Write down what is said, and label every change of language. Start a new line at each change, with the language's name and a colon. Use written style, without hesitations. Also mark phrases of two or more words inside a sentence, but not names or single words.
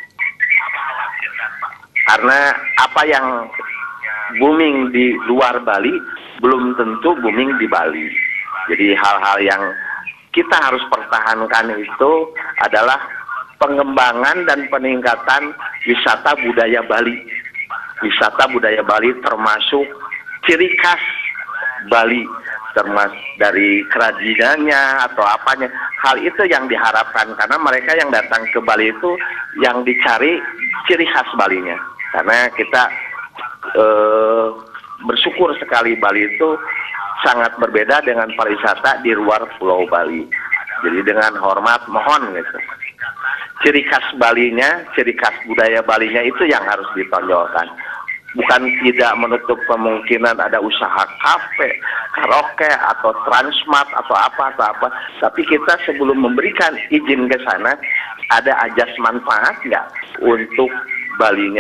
Indonesian: Karena apa yang booming di luar Bali belum tentu booming di Bali. Jadi hal-hal yang kita harus pertahankan itu adalah pengembangan dan peningkatan wisata budaya Bali. Wisata budaya Bali termasuk ciri khas Bali, termasuk dari kerajinannya atau apanya. Hal itu yang diharapkan, karena mereka yang datang ke Bali itu yang dicari ciri khas Balinya. Karena kita bersyukur sekali Bali itu sangat berbeda dengan pariwisata di luar Pulau Bali. Jadi dengan hormat mohon gitu, ciri khas Balinya, ciri khas budaya Balinya itu yang harus ditonjolkan. Bukan tidak menutup kemungkinan ada usaha kafe, karaoke, atau transmart, atau apa. Tapi kita sebelum memberikan izin ke sana, ada ajas manfaat nggak untuk Balinya?